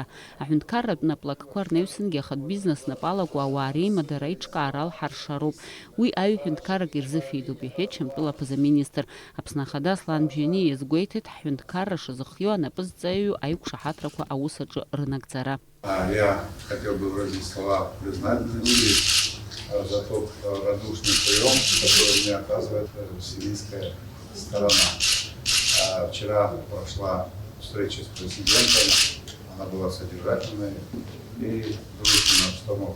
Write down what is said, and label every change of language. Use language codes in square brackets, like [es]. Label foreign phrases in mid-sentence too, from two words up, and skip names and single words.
[ab] Аҳәынҭқарратә наплакқәа рнаҩсангьы ахатә бизнес нап алакуу ауаа реимадара аиҿкаара алҳаршароуп. Уи аҩ-ҳәынҭқаррак ирзыфеидоуп, иҳәеит Шьамтәыла аԥыза-министр. Аԥсны ахада Аслан Бџьани иазгәеиҭеит ҳҳәынҭқарра шазыхио анапызҵаҩу аиқәшаҳаҭрақәа аус аҿы рнагӡара. [ru] Я хотел бы выразить слова признательности за тот радушный прием, который мне оказывает сирийская сторона. Вчера прошла встреча с президентом, она была содержательной, и в дружественной обстановке.